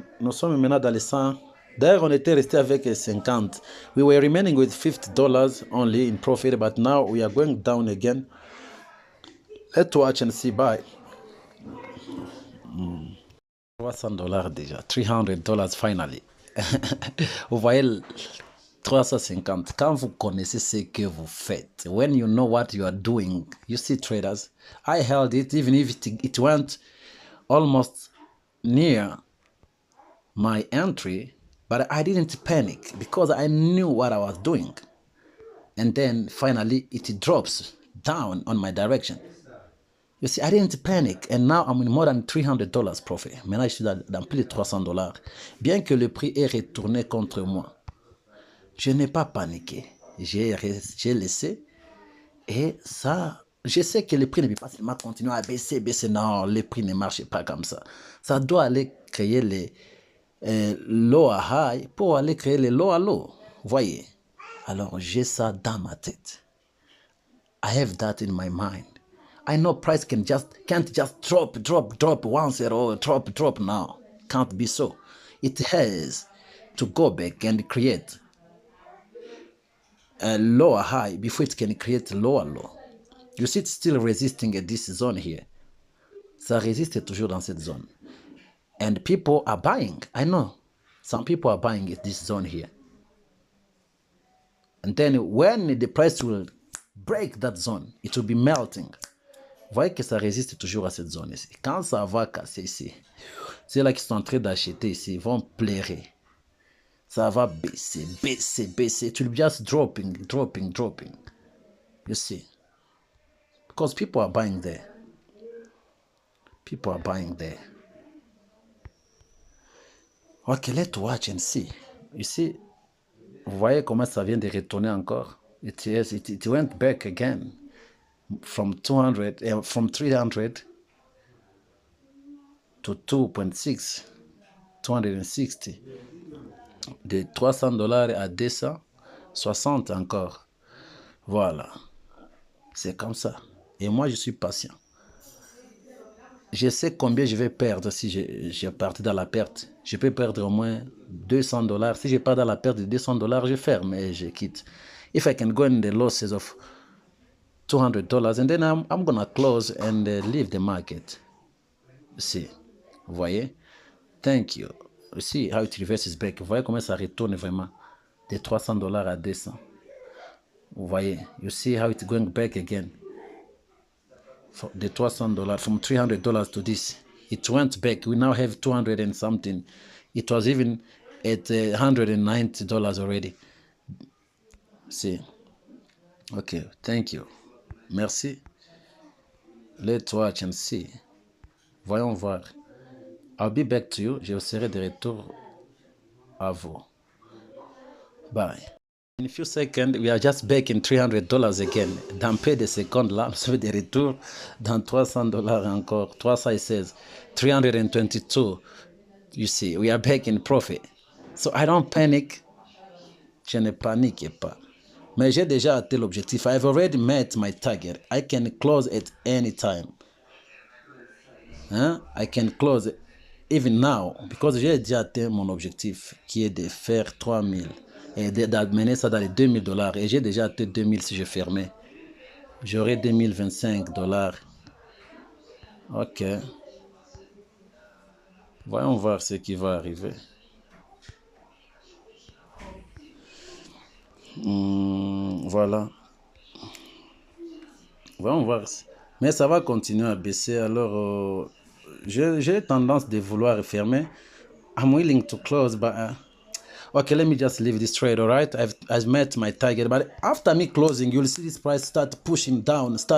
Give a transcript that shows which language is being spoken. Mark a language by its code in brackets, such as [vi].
[fr] Nous sommes maintenant dans les 100. D'ailleurs, on était resté avec 50. [en] We were remaining with $50 only in profit, but now we are going down again. Let's watch and see, bye. [fr] $300 déjà, $300 finally. Vous voyez, 350. Quand vous connaissez ce que vous faites, [en] when you know what you are doing, you see traders, I held it even if it went almost near my entry, but I didn't panic because I knew what I was doing. And then finally it drops down on my direction. You see, I didn't panic, and now I'm in more than $300 profit. [fr] Maintenant, je suis dans plus de $300. Bien que le prix ait retourné contre moi, je n'ai pas paniqué. J'ai laissé, et ça, je sais que le prix ne peut pas seulement continuer à baisser. Non, le prix ne marche pas comme ça. Ça doit aller créer les low à high pour aller créer les low à low. Voyez. Alors, j'ai ça dans ma tête. [en] I have that in my mind. I know price can't just drop once at all, drop now. Can't be so. It has to go back and create a lower high before it can create a lower low. You see, it's still resisting at this zone here. [fr] Ça résiste toujours dans cette zone. [en] And people are buying. I know. Some people are buying at this zone here. And then when the price will break that zone, it will be melting. [fr] Vous voyez que ça résiste toujours à cette zone ici. Quand ça va casser ici, c'est là qu'ils sont en train d'acheter ici, ils vont pleurer. Ça va baisser, baisser, baisser. [en] It will be just dropping, dropping, dropping. You see? Because people are buying there. People are buying there. Okay, let's watch and see. You see? [fr] Vous voyez comment ça vient de retourner encore? [en] It went back again. From 300 to 2.6, 260. [fr] De $300 à 260 encore. Voilà. C'est comme ça. Et moi, je suis patient. Je sais combien je vais perdre si je pars dans la perte. Je peux perdre au moins $200. Si je pars dans la perte de $200, je ferme et je quitte. [en] If I can go in the losses of $200 and then I'm gonna close and leave the market. See, [fr] vous voyez? [en] Thank you. See how it reverses back. [fr] Vous voyez comment ça retourne vraiment de $300 à 200. Vous voyez? [en] You see how it's going back again. For the $300 from $300 to this. It went back. We now have 200 and something. It was even at $190 already. See? Okay, thank you. Merci. Let's watch and see. [fr] Voyons voir. [en] I'll be back to you. [fr] Je serai de retour à vous. [en] Bye. In a few seconds, we are just back in $300 again. [fr] Dans peu de secondes, là, nous sommes de retour dans $300 encore. [en] 316, 322. You see, we are back in profit. So I don't panic. [fr] Je ne panique pas. Mais j'ai déjà atteint l'objectif. [en] I've already met my target. I can close at any time. Hein? I can close even now because [fr] j'ai déjà atteint mon objectif qui est de faire 3000 et d'amener ça dans les $2000 et j'ai déjà atteint 2000 si je fermais. J'aurai $2025. Ok. Voyons voir ce qui va arriver. Voilà. Voyons voir. Mais ça va continuer à baisser. Alors, j'ai tendance de vouloir fermer. [en] I'm willing to close, but okay, let me just leave this trade, all right? I've met my target, but after me closing, you'll see this price start pushing down.